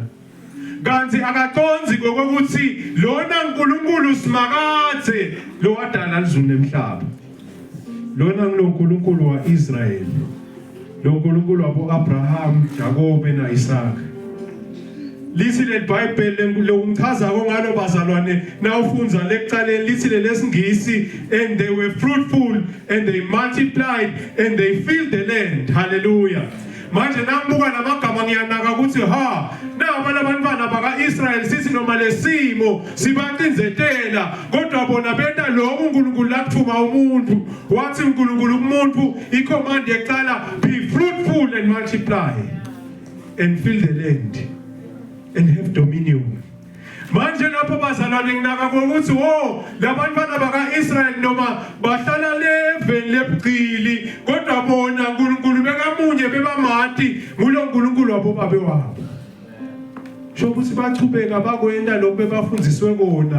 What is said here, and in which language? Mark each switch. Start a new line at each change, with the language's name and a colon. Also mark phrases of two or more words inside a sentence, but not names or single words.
Swati: Kanti akaconzi ngokuthi lona uNkulunkulu simakathe lo wadala izulu nemhlaba. Lona nguNkulunkulu waIsrael. Lo uNkulunkulu waboAbraham, Jacob na Isaac. Lithi leBhayibheli lokumchaza ngalo bazalwane na ufunza lekuqaleni lithi lesingisi
English: and they were fruitful and they multiplied and they filled the land.
Swati: Hallelujah. Manje nangibuka lamagama ngiyanaka ukuthi ha naba labantwana bakaIsrael sithi noma lesimo sibacinzetela kodwa bona benta lokho uNkulunkulu lakuthuma umuntu wathi uNkulunkulu kumuntu icommand yeqala
English: be fruitful and multiply and fill the land and have dominion.
Swati: Manje lapho bazalwane nginaka ngokuthi wo labantwana bakaIsrael noma bahlala leveni lebuqili kodwa bona uNkulunkulu bekamunye bebamati ngulo uNkulunkulu wabo babe wabo. kusho ukuthi bachubeka bakwenda lokho bebafundiswe kona.